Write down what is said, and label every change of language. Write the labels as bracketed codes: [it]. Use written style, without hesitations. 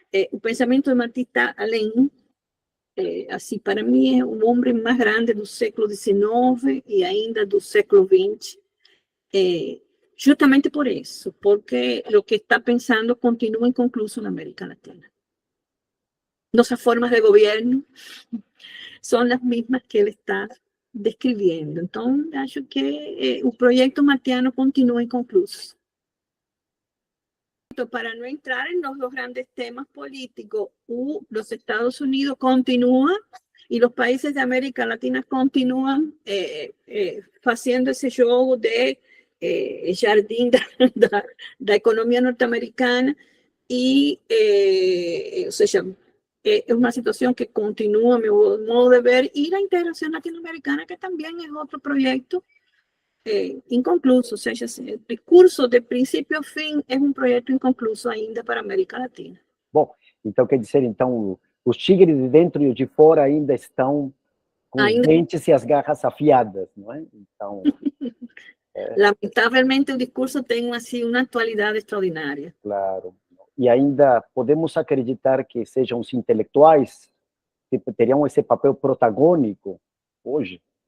[pt] O pensamento de Martí está além. Assim, para mim, é o homem mais grande do século XIX e ainda do século XX. Justamente por isso, porque o que está pensando continua inconcluso na América Latina. Nossas formas de governo são as mesmas que ele está describiendo. [es] Entonces, [pt] acho que [es] el proyecto martiano continúa inconcluso. Para no entrar en los dos grandes temas políticos, los Estados Unidos continúan y los países de América Latina continúan haciendo ese juego de jardín de la economía norteamericana y, o sea, es una situación que continúa, a mi modo de ver, y la integración latinoamericana, que también es otro proyecto inconcluso. O sea, el discurso de principio a fin es un proyecto inconcluso [pt] ainda para a América Latina. Bom, então quer dizer, então, os tigres de dentro e os de fora ainda estão com os dentes e as garras afiadas, não é? Então, lamentavelmente, o discurso tem assim uma atualidade extraordinária. Claro. E ainda podemos acreditar que sejam os intelectuais que teriam esse papel protagônico hoje?